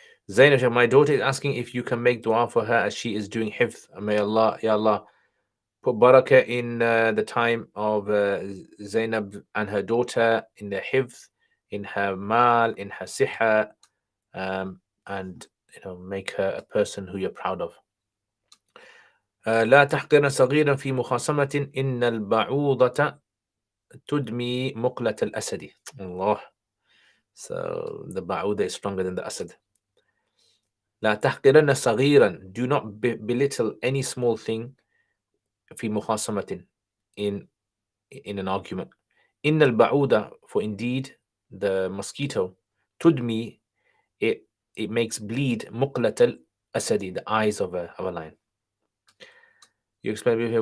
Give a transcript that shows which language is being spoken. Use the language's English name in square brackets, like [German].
[English] Zainab, my daughter is asking if you can make dua for her as she is doing hifz. May Allah, Ya Allah, put barakah in the time of Zainab and her daughter, in the hifz, in her mal, in her siha, and make her a person who you're proud of. [Arabic] لا تحقرن صغيرا في مخاصمة إن البعوضة تدمي مقلة الأسد. Allah. [English] So the ba'uda is stronger than the asad. [Arabic] لا تحقرن صغيرا. [English] Do not belittle any small thing [Arabic] في مخاصمة [English] in an argument. [Arabic] إن البعوضة, [English] for indeed the mosquito, [Arabic] تدمي, [English] it makes bleed [Arabic] مقلة الأسد, [English] the eyes of a lion. You explain here.